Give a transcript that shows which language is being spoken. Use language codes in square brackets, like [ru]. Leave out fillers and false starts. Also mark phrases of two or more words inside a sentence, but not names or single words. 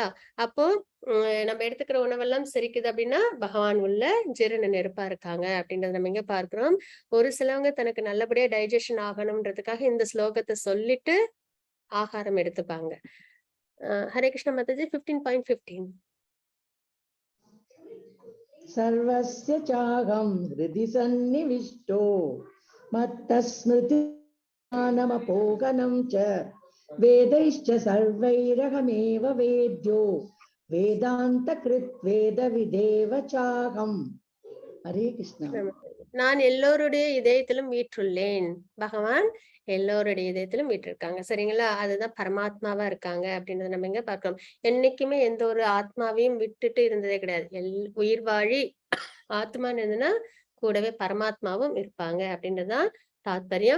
[ta] அப்போ நம்ம எடுத்துக்கிற உணவெல்லாம் செரிக்குது அப்படின்னா பகவான் உள்ள ஜீரண நெருப்பா இருக்காங்க அப்படின்றத நம்ம இங்க பார்க்கிறோம். ஒரு சிலவங்க தனக்கு நல்லபடியா டைஜஷன் ஆகணும்ன்றதுக்காக இந்த ஸ்லோகத்தை சொல்லிட்டு ஆகாரம் எடுத்துப்பாங்க. ஹரே கிருஷ்ண மாதாஜி. 15.15. [sa] सर्वस्य चाहं हृदि सन्निविष्टो मत्तस्मृतिमानमपोगनं च वेदैश्च सर्वैरहमेव वेद्यो वेदान्तकृत् वेदविदेव चाहं. हरे कृष्ण. [ta] நான் எல்லோருடைய இதயத்திலும் வீற்றுள்ளேன். பகவான் எல்லோருடைய இதயத்திலும் வீற்றிருக்காங்க. சரிங்களா? அதுதான் பரமாத்மாவா இருக்காங்க அப்படின்றத நம்ம இங்க பார்க்கிறோம். என்னைக்குமே எந்த ஒரு ஆத்மாவையும் விட்டுட்டு இருந்ததே கிடையாது. உயிர் வாழி ஆத்மான்னு இருந்ததுன்னா கூடவே பரமாத்மாவும் இருப்பாங்க அப்படின்றதுதான் தாத்பரியம்.